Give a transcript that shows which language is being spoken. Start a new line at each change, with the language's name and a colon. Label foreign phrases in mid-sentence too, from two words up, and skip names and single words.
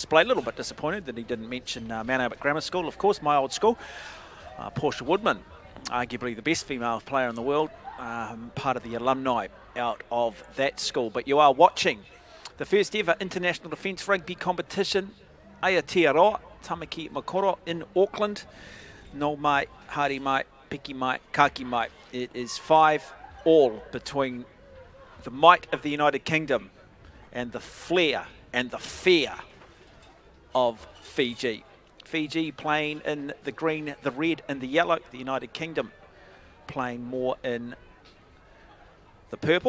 English: A little bit disappointed that he didn't mention Mount Albert Grammar School, of course, my old school. Portia Woodman, arguably the best female player in the world, part of the alumni out of that school. But you are watching the first ever International Defence Rugby competition, Aotearoa, Tamaki Makoro in Auckland.
Māori: No mai, hari mai, piki mai, kaki mai.
English: It is 5-all between the might of the United Kingdom and the flair and the fear of Fiji. Fiji playing in the green, the red and the yellow. The United Kingdom playing more in the purple.